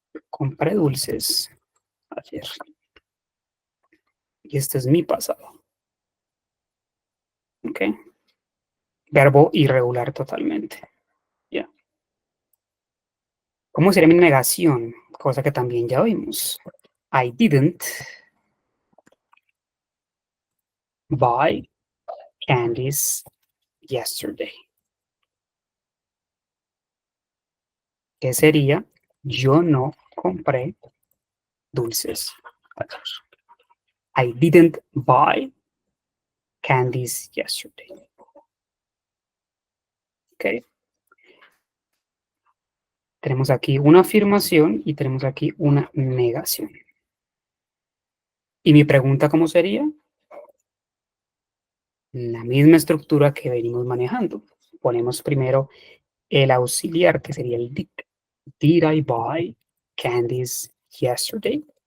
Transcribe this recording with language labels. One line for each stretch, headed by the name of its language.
Spanish: Compré dulces ayer. Y este es mi pasado, ¿ok? Verbo irregular totalmente, ¿ya? ¿Cómo sería mi negación? Cosa que también ya vimos.
English: I didn't buy candies yesterday.
Spanish: ¿Qué sería? Yo no compré dulces ayer.
English: I didn't buy candies yesterday. ¿Ok?
Spanish: Tenemos aquí una afirmación y tenemos aquí una negación. ¿Y mi pregunta cómo sería? La misma estructura que venimos manejando. Ponemos primero el auxiliar, que sería el did.
English: Did I buy candies yesterday?